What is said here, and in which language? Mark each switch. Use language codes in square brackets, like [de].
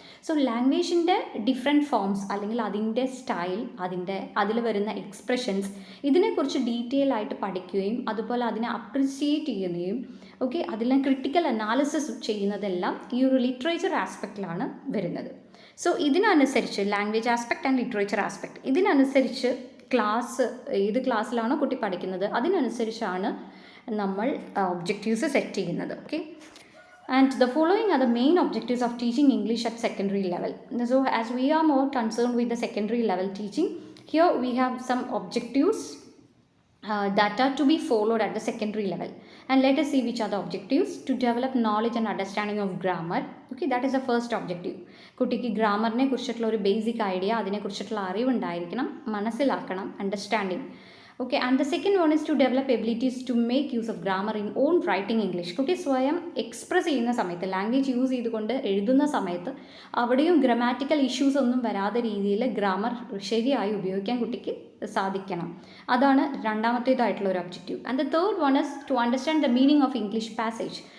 [ml] So ലാംഗ്വേജിൻ്റെ different forms അല്ലെങ്കിൽ അതിൻ്റെ style, അതിൽ വരുന്ന എക്സ്പ്രഷൻസ്, ഇതിനെക്കുറിച്ച് ഡീറ്റെയിൽ ആയിട്ട് പഠിക്കുകയും അതുപോലെ അതിനെ അപ്രിസിയേറ്റ് ചെയ്യുകയും ഓക്കെ അതിനെ ക്രിട്ടിക്കൽ അനാലിസിസ് ചെയ്യുന്നതെല്ലാം ഈ ഒരു ലിറ്ററേച്ചർ ആസ്പെക്റ്റിലാണ് വരുന്നത്. So ഇതിനനുസരിച്ച് language aspect and literature aspect ഇതിനനുസരിച്ച് ഏത് ക്ലാസ്സിലാണോ കുട്ടി പഠിക്കുന്നത് അതിനനുസരിച്ചാണ് നമ്മൾ ഒബ്ജക്റ്റീവ്സ് സെറ്റ് ചെയ്യുന്നത്. [en] Okay, and the following are the main objectives of teaching English at secondary level. So as we are more concerned with the secondary level teaching, here we have some objectives that are to be followed at the secondary level, and let us see which are the objectives. To develop knowledge and understanding of grammar. Okay, that is the first objective. [ml] കുട്ടിക്ക് ഗ്രാമറിനെ കുറിച്ചിട്ടുള്ള ഒരു basic idea, അതിനെക്കുറിച്ചിട്ടുള്ള അറിവുണ്ടായിരിക്കണം, മനസ്സിലാക്കണം, understanding. [en] Okay, and the second one is to develop abilities to make use of grammar in own writing English. [ml] കുട്ടി സ്വയം express ചെയ്യുന്ന സമയത്ത്, language use ചെയ്തുകൊണ്ട് എഴുതുന്ന സമയത്ത് അവിടെയും ഗ്രാമാറ്റിക്കൽ ഇഷ്യൂസ് ഒന്നും വരാത്ത രീതിയിൽ ഗ്രാമർ ശരിയായി ഉപയോഗിക്കാൻ കുട്ടിക്ക് സാധിക്കണം. അതാണ് രണ്ടാമത്തേതായിട്ടുള്ള ഒരു objective. [en] And the third one is to understand the meaning of English passage.